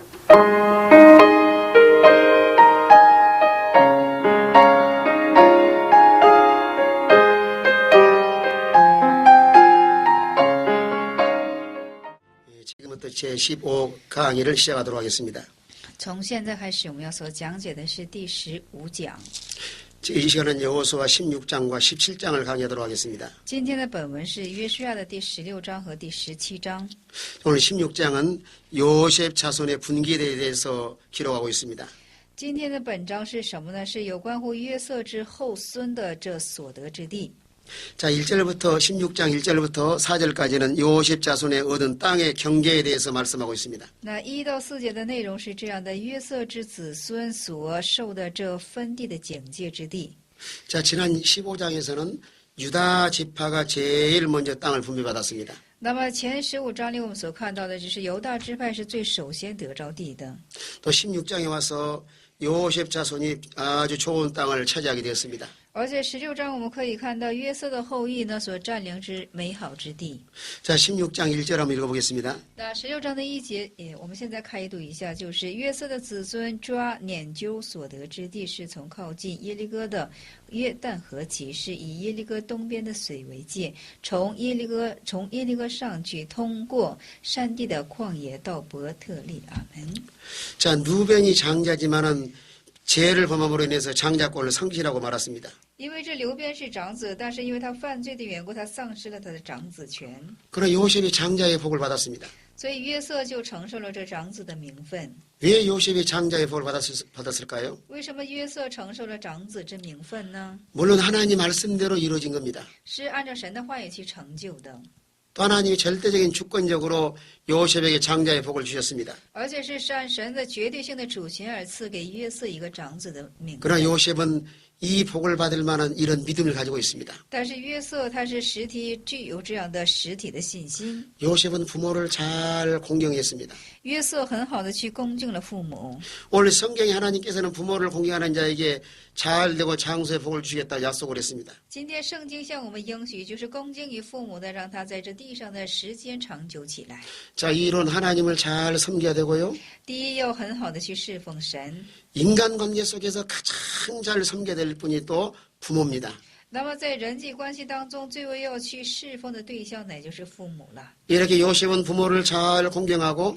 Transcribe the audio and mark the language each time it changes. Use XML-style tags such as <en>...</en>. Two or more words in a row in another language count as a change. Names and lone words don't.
<ko>지금부터 제15 강의를 시작하도록 하겠습니다.</ko> <zh>从现在开始，我们要所讲解的是第15讲。</zh> <ko>이 시간은 여호수아 16장과 17장을 강의하도록 하겠습니다.</ko> <zh>今天的本文是约书亚的第16章和第17章。</zh> <ko>오늘 16장은 요셉 자손의 분기에 대해서 기록하고 있습니다.</ko> <zh>今天的本章是什么呢？是有关乎约瑟之后孙的这所得之地。</zh> <ko>자, 1절부터 16장 1절부터 4절까지는 요셉 자손의 얻은 땅의 경계에 대해서 말씀하고 있습니다.</ko> <zh>那1到4节的内容是这样的：约瑟之子孙所受的这分地的境界之地。</zh> <ko>자, 지난 15장에서는 유다 지파가 제일 먼저 땅을 분배받았습니다.</ko> <zh>那么前15章里我们所看到的，就是犹大支派是最首先得着地的。</zh> <ko>또 16장에 와서 요셉 자손이 아주 좋은 땅을 차지하게 되었습니다.</ko> <zh>而且16章我们可以看到约瑟的后裔呢所占领之美好之地。</zh> <ko>자, 16장 1절 한번 읽어보겠습니다.</ko> <zh>那16章的1节，我们现在开读一下，就是约瑟的子孙抓拈阄所得之地，是从靠近耶利哥的约旦河起，是以耶利哥东边的水为界，从耶利哥上去，通过山地的旷野到伯特利。阿门。</zh> <ko>자, 누벤이 장자지만은 죄를 범함으로 인해서 장자권을 상실하고 말았습니다.</ko> <zh>因为这流便是长子，但是因为他犯罪的缘故，他丧失了他的长子权。</zh> <ko>그러나 요셉이 장자의 복을 받았습니다.</ko> <zh>所以约瑟就承受了这长子的名分。</zh> <ko>왜 요셉이 장자의 복을 받았을까요?</ko> <zh>为什么约瑟承受了长子之名分呢？</zh> <ko>물론 하나님 말씀대로 이루어진 겁니다.</ko> <zh>是按照神的话语去成就的。</zh> <ko>또 하나님이 절대적인 주권적으로 요셉에게 장자의 복을 주셨습니다.</ko> <zh>而且是按神的绝对性的主权而赐给约瑟一个长子的名分。</zh> <ko>그러나 요셉은 이 복을 받을 만한 이런 믿음을 가지고 있습니다.</ko> <zh>但是约瑟他是具有这样的实体的信心。</zh> <ko>요셉은 부모를 잘 공경했습니다.</ko> <zh>约瑟很好的去恭敬了父母。</zh> <ko>오늘 성경에 하나님께서는 부모를 공경하는 자에게 잘 되고 장수의 복을 주겠다 약속을 했습니다.</ko> <zh>今天圣经向我们应许，就是恭敬于父母的，让他在这地上的时间长久起来。</zh> <ko>자, 이론 하나님을 잘 섬겨야 되고요.</ko> <zh>第一，要很好的去侍奉神。</zh> <ko>인간관계 속에서 가장 잘 섬겨야 될 분이 또 부모입니다.</ko> <zh>那么在人际关系当中，最为要去侍奉的对象，乃就是父母了。</zh> <ko>이렇게 요셉은 부모를 잘 공경하고</ko>